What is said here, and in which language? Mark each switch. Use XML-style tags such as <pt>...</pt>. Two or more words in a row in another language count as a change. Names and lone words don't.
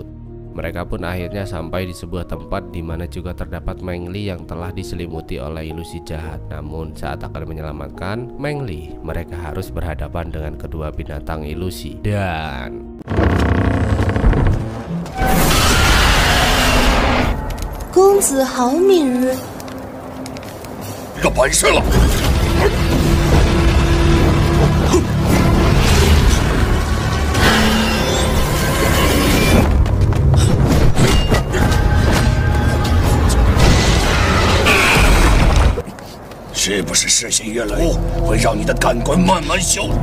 <id>Mereka pun akhirnya sampai di sebuah tempat di mana juga terdapat Meng Li yang telah diselimuti oleh ilusi jahat. Namun saat akan menyelamatkan Meng Li, mereka harus berhadapan dengan kedua binatang ilusi dan</id> <zh>公子好敏锐，有本事了！是不是视线越来越会让你的感官慢慢消融？</zh>